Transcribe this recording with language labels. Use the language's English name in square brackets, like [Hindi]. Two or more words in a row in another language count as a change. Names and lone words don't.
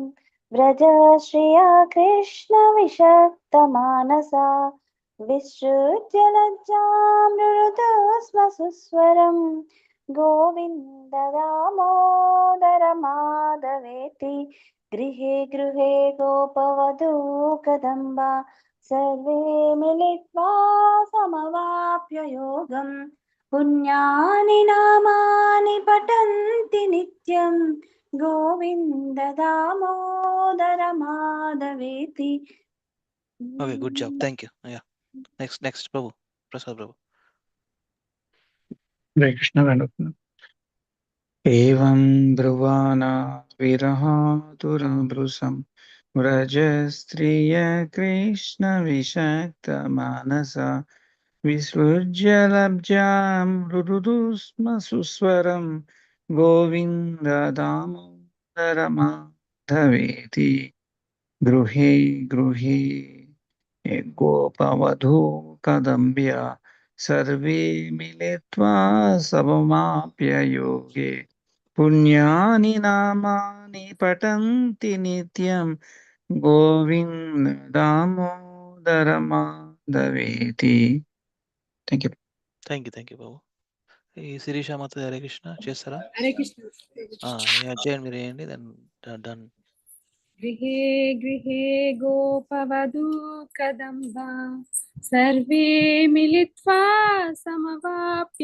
[Sanskrit] వ్రజ శ్రియ కృష్ణ విషక్తమానసా విసృజ్య లజ్జాం రురుదు స్మ సుస్వరం గోవింద దామోదర మాధవేతి గృహే గృహే గోపవధూ కదంబా सर्वे मिलित्वा समवाप्य योगं पुण्यानि नामानि पठन्ति नित्यं गोविन्द दामोदर माधवेति. [English] OK, good job, thank you. Ya, next Prabhu, Prasad Prabhu. [Sanskrit] హరే కృష్ణ వేణుకున్నాం. ఏవం బ్రువాణా విరహాతురభృశం వ్రజ స్త్రియ కృష్ణ విషక్త మానస విసృజ్య లబ్జాం రురుదు స్మ సుస్వరం గోవింద దామోదర మాధవేతి గృహే గృహే గోపవధూ కదంబ్య सर्वे मिलित्वा समवाप्ययोगे पुण्यानि नामानि पठन्ति नित्यं गोविन्द दामोदर माधवेति. [English] Thank you. thank you [Telugu] బాబు. ఈ శిరీష మాత హరే కృష్ణ చేస్తారా? [Sanskrit] హరే కృష్ణ. [Telugu] చేయండి, మీరు వేయండి, [English] then done. [Sanskrit] గృహే గృహే గోపవధూ కదంబా సర్వే మిలిత్వా సమవాప్య